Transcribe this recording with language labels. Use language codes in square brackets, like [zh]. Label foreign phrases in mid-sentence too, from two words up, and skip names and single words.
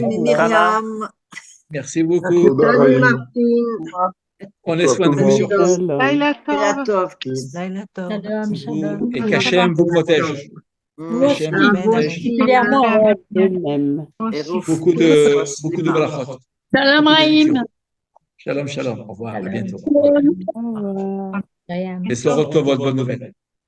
[fr] Myriam. merci beaucoup. Prenez soin de vous surtout. Et qu'Hachem vous protège. Qu'Hachem vous protège. Beaucoup de brachot. Shalom Raïm. [he] שלום, שלום. [fr] Au revoir, à bientôt. Et [he] בשורות טובות, [fr] bonne nouvelle.